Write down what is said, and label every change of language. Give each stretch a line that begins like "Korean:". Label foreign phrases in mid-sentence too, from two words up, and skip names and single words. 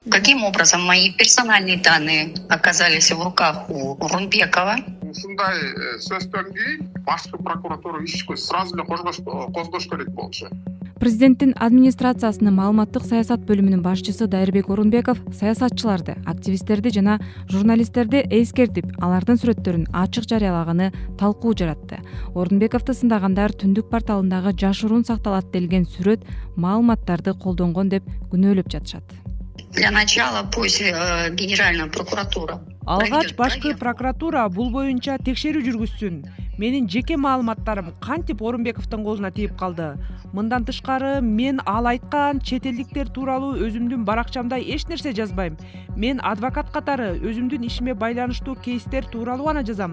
Russian: Каким образом мои персональные данные оказались в руках у Рунбекова?
Kyrgyz: Ушундай сөздөн кийин башкы прокуратура ишке сразу эле козгош керек болчу. Президенттин администрациясынын маалыматтык саясат бөлүмүнүн башчысы Дайырбек Орунбеков саясатчыларды, активисттерди жана журналисттерди эскертип, алардын сүрөттөрүн ачык жарыялаганы талкуу жаратты. Орунбековду сындагандар Түндүк порталындагы жашыруун сакталат делген сүрөт маалыматтарды колдонгон деп күнөөлөп жатышат.
Russian: Для начала пусть Генеральная прокуратура.
Kyrgyz: Алгач башкы прокуратура бул боюнча текшерүү жүргүзсүн. Менин жеке маалыматтарым кантип Орунбековдун колуна тийип калды? Мындан тышкары мен ал айткан чет элдиктер тууралуу өзүмдүн баракчамда эч нерсе жазбайм. Мен адвокат катары өзүмдүн ишиме байланыштуу кейстер тууралуу гана жазам.